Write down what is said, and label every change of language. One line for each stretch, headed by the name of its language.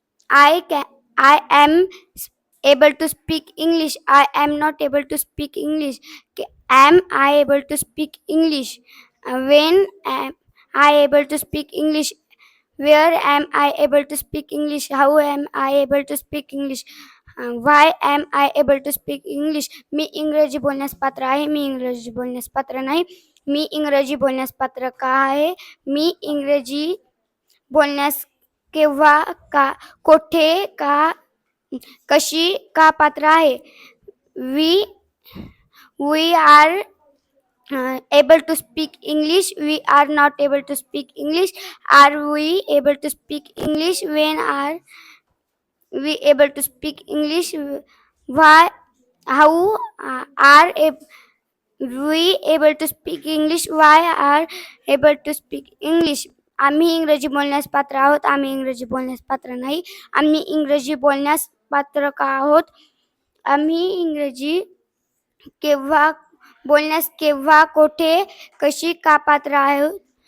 English: I am able to speak English. I am not able to speak English. Am I able to speak English? When am I able to speak English? Where am I able to speak English? How am I able to speak English? Why am I able to speak English.
Marathi: मी इंग्रजी बोलण्यास पात्र आहे. मी इंग्रजी बोलण्यास पात्र नाही. मी इंग्रजी बोलण्यास पात्र का आहे. मी इंग्रजी बोलण्यास केव्हा का कोठे का कशी का पात्र आहे.
English: We are able to speak English. We are not able to speak English. Are we able to speak English? When are we able to speak English? Why? How are we able to speak English? Why are able to speak English?
Marathi: आम्ही इंग्रजी बोलण्यास पात्र आहोत. आम्ही इंग्रजी बोलण्यास पात्र नाही. आम्ही इंग्रजी बोलण्यास पात्र का आहोत. आम्ही इंग्रजी केव्हा बोलण्यास केव्हा कोठे कशी का पात्र आहोत.